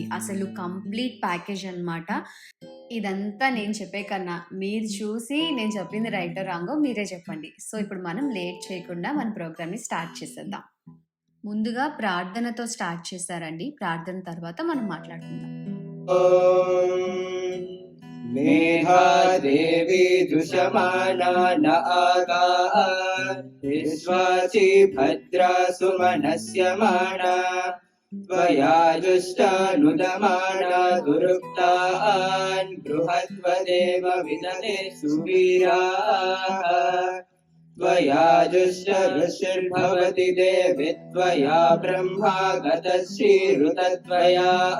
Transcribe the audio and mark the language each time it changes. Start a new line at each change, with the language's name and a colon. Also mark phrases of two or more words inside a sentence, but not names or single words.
Telugu: అసలు
English: complete package
Telugu: అనమాట. ఇదంతా నేను చెప్పే కన్నా మీరు చూసి నేను చెప్పింది రైటో రాంగో మీరే చెప్పండి. సో, ఇప్పుడు మనం లేట్ చేయకుండా మన ప్రోగ్రామ్‌ని స్టార్ట్ చేసేద్దాం. ముందుగా ప్రార్థనతో స్టార్ట్ చేశారండి. ప్రార్థన తర్వాత మనం మాట్లాడుకుందాం.
Sanskrit: मेधा देवी जुषमाना न आगात् विश्वाची भद्रा सुमनस्यमाना त्वया जुष्टानुदमाना दुरुक्तान् बृहद्वदेव विदते सुवीराः त्वया जुष्टऋषिर्भवति देवि त्वया ब्रह्मा गतश्रीरुतत्वया